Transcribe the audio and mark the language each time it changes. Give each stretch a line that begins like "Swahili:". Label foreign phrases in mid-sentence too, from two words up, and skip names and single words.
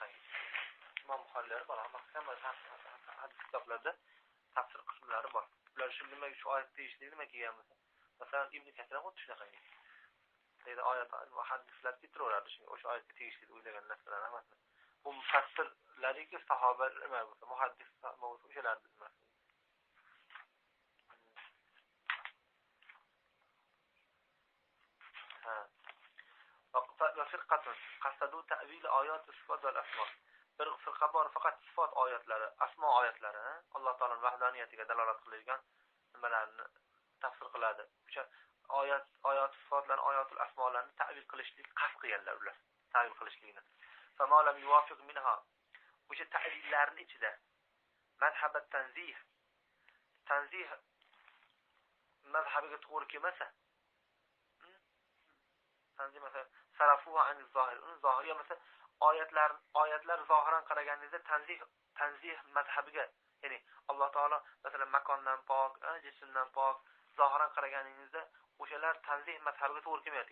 Uzbek: Imom Buxoriylar bor, ammo hamma hadis kitoblarda tafsir qismlari bor. Ular shu nimaga shu oyat deyishdi, nima kelgan bo'lsa, masalan Ibn Kathir xuddi shunaqa. Deydi oyat va hadislar keltiraveradi shunga o'sha oyatga tegishli deb o'ylagan narsalar hammasini. Bu mufassirlariki sahobalar nima bo'lsa, muhaddis bo'lsa o'shalar bilmas.
Arabic: وفرقة قصدوا تأويل آيات الصفات والأسماء.
Uzbek: Bir firqa bor faqat sifat oyatlari, asmo oyatlari, Alloh taoloning vahdaniyatiga dalolat qiladigan nimalarni tafsir qiladi. O'sha oyat sifatlarni, oyatul asmolarni ta'vil qilishlik qasd qilganlar ular. Ta'vil qilishlikni.
Arabic: فما لم يوافق منها.
Uzbek: O'sha ta'villarning ichida mazhabat tanzih mazhabiga to'g'ri kelmasa, tanzih mesela
Arabic: صرفوها عن ظاهر,
Uzbek: uni zohiriya mesela oyatlar zohiran qaraganingizda tanzih mazhabiga, ya'ni Alloh taolo masalan makondan pok, jismdan pok, zohiran qaraganingizda o'shalar tanzih mazhabiga to'g'ri kelmaydi.